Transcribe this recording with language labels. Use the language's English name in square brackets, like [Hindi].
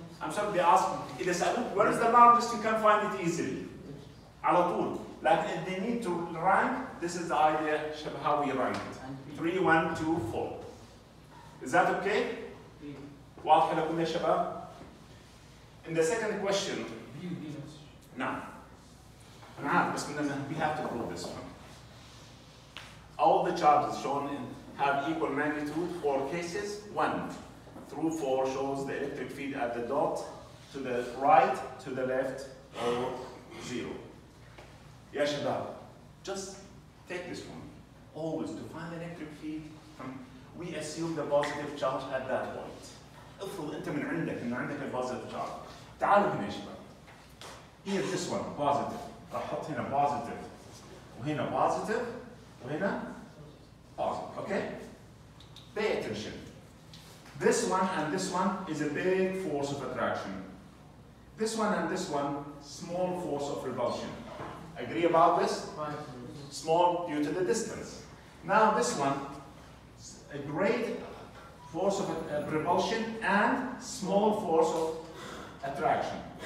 [English] I'm sorry, they ask me, where is the largest? You can find it easily. [Arabic] على طول. [English] Like if they need to rank, this is the idea [Arabic] شبه [English] how we rank it. 3, 1, 2, 4. Is that okay? [Arabic] واضحة لكم يا شباب؟ [English] In the second question, [Arabic] نعم. أنا عارف بس [English] we have to prove this one. All the charges shown have equal magnitude. 4 cases. 1 through 4 shows the electric field at the dot, to the right, to the left, or 0. [Arabic] يا شباب, [English] just take this one. Always to find the electric field, we assume the positive charge at that point. [Arabic] افرض انت من عندك انه عندك البوزيتيف charge. تعالوا هنا يا شباب. [English] Here this one positive. [Arabic] راح احط هنا positive وهنا positive وهنا positive. [English] Okay? Pay attention. This one and this one is a big force of attraction. This one and this one, small force of repulsion. Agree about this? Small due to the distance. Now this one, a great force of repulsion and small force of attraction.